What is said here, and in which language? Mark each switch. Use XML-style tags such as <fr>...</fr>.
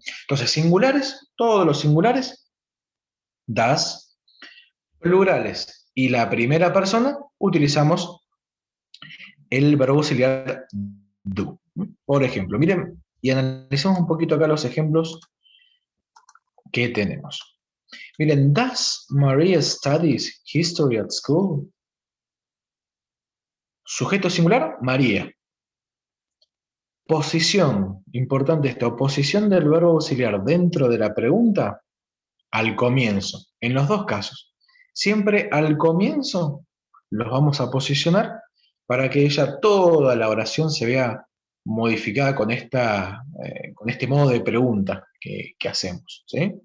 <es>Entonces, singulares, todos los singulares, das, plurales y la primera persona, utilizamos el verbo auxiliar do. Por ejemplo, miren, y analicemos un poquito acá los ejemplos que tenemos. Miren,</es> <en>does Maria studies history at school?</en> <es>Sujeto singular, María. Posición, importante esto, posición del verbo auxiliar dentro de la pregunta, al comienzo, en los dos casos. Siempre al comienzo los vamos a posicionar para que ella toda la oración se vea modificada con este modo de pregunta que hacemos, ¿sí?</es>